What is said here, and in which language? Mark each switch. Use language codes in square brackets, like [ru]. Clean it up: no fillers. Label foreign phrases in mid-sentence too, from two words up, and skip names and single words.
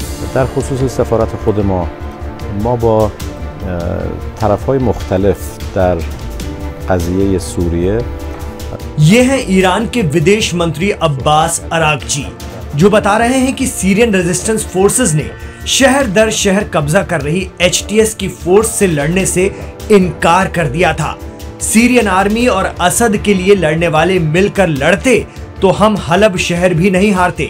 [fa] در خصوص سفارت خود ما با طرف‌های مختلف در قضیه سوریه [hi] ये हैं ईरान के विदेश मंत्री अब्बास अरागची, जो बता रहे हैं कि सीरियन रेजिस्टेंस फोर्सेस ने शहर दर शहर कब्जा कर रही HTS की फोर्स से लड़ने से इनकार कर दिया था। सीरियन आर्मी और असद के लिए लड़ने वाले मिलकर लड़ते तो हम हलब शहर भी नहीं हारते।